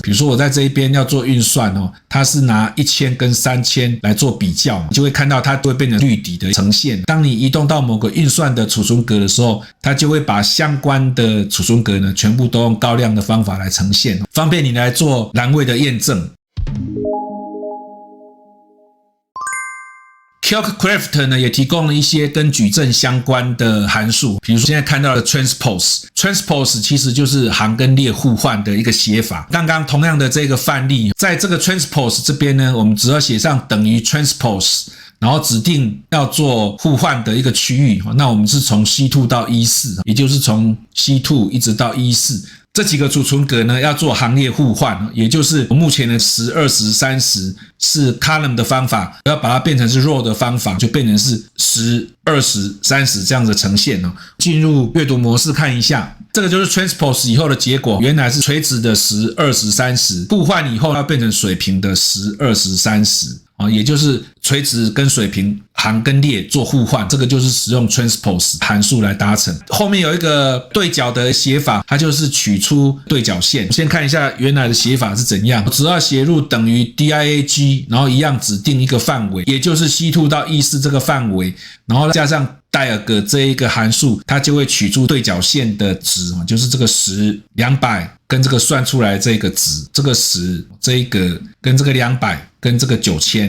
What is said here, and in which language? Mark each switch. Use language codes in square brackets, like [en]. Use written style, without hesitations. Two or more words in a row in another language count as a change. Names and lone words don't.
[zh] 比如說我在這一邊要做運算它是拿1000跟3000來做比較，你就會看到它都會變成綠底的呈現。當你移動到某個運算的儲存格的時候，它就會把相關的儲存格呢全部都用高亮的方法來呈現，方便你來做欄位的驗證。Calcraft 呢也提供了一些跟矩陣相關的函數，比如說現在看到的 transpose 其實就是行跟列互換的一個寫法。剛剛同樣的這個範例，在這個 transpose 這邊呢，我們只要寫上等於 transpose，然後指定要做互換的一個區域，那我們是從 C2 到 E4， 也就是從 C2 一直到 E4。這幾個儲存格呢要做行列互換，也就是目前的10、20、30是 column 的方法，要把它變成是 row 的方法，就變成是10、20、30這樣的呈現。進入閱讀模式看一下，這個就是 transpose 以後的結果，原來是垂直的10、20、30，互換以後要變成水平的10、20、30。也就是垂直跟水平行跟列做互換，這個就是使用 transpose 函數來達成。後面有一個對角的寫法，它就是取出對角線。先看一下原來的寫法是怎樣，我只要寫入等於 diag， 然後一樣指定一個範圍，也就是 C2 到 E4 這個範圍，然後加上diag 這一個函數，它就會取出對角線的值，就是這個10、200跟這個算出來這個值，這個10這一個跟這個200跟這個9000。